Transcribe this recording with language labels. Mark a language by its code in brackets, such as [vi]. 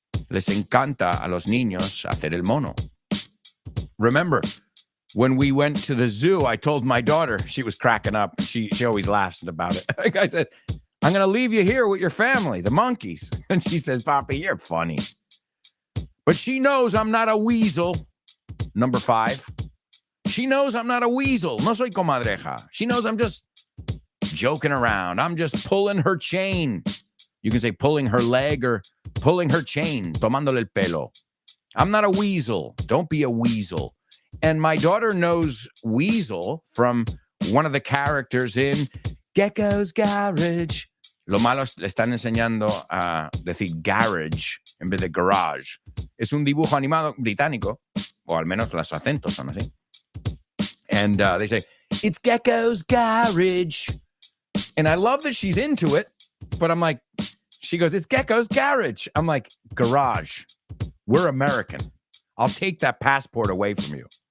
[es] Les encanta a los niños hacer el mono. [en] Remember, when we went to the zoo, I told my daughter, she was cracking up. She always laughs about it. I said, I'm going to leave you here with your family, the monkeys. And she said, Papi, you're funny. But she knows I'm not a weasel. Number 5. She knows I'm not a weasel. [es] No soy comadreja. [en] She knows I'm just joking around. I'm just pulling her chain. You can say pulling her leg or pulling her chain, [es] tomándole el pelo. [en] I'm not a weasel. Don't be a weasel. And my daughter knows weasel from one of the characters in Gecko's Garage. [es] Lo malo le están enseñando a decir garage en vez de garage. Es un dibujo animado británico, o al menos los acentos son así. [en] And they say, it's Gecko's Garage. And I love that she's into it, but I'm like, she goes, it's Gecko's Garage. I'm like, garage. We're American. I'll take that passport away from you.